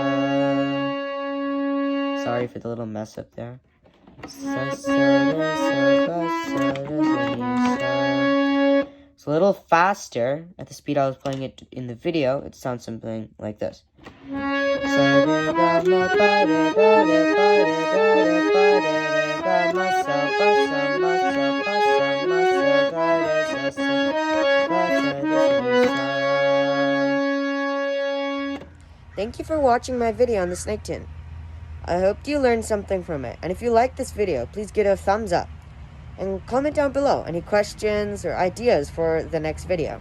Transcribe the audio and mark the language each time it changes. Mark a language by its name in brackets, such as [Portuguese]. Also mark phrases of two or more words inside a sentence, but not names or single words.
[English] Sorry for the little mess up there. Sa, sa, re, sa, ga, sa, re, sa, mi, sa. It's a little faster at the speed I was playing it in the video. It sounds something like this. Sa, re, ga, ma, ba, re, ga, re, ba, re, ga, re, ba, re, re, ga, ma, sa, ba, sa, ma, sa, ba, sa. Thank you for watching my video on the snake tune. I hope you learned something from it. And if you like this video, please give it a thumbs up. And comment down below any questions or ideas for the next video.